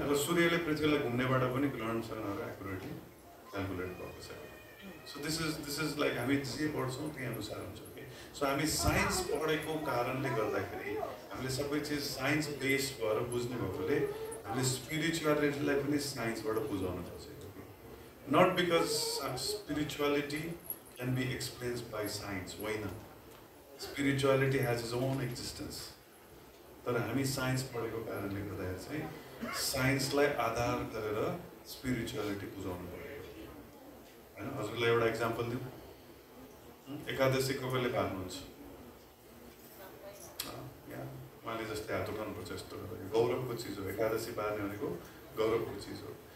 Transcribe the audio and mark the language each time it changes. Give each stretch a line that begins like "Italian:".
Nepali: र सूर्यले पृथ्वीलाई घुम्नेबाट पनि ग्रहण श्रहणहरू एक्युरेटली क्यालकुलेट भएको छ।
English: so this is like
Nepali: हामी जे पढ्छौँ त्यही अनुसार हुन्छ कि। सो हामी साइन्स पढेको कारणले गर्दाखेरि हामीले सबै चिज साइन्स बेस्ड भएर बुझ्ने भएकोले हामीले स्पिरिचुअलिटीलाई पनि साइन्सबाट बुझाउन खोजेको कि।
English: Not because spirituality can be explains by science, होइन। Spirituality has its own existence.
Nepali: तर हामी साइन्स पढेको कारणले गर्दाखेरि चाहिँ साइन्सलाई आधार गरेर स्पिरिचुअलिटी बुझाउनु पऱ्यो होइन। हजुरलाई एउटा इक्जाम्पल दिउँ, एकादशी कसैले पाल्नुहुन्छ? उहाँले जस्तै हात उठाउनुपर्छ यस्तो गौरवको चिज हो। एकादशी पार्ने भनेको गौरवको चिज हो।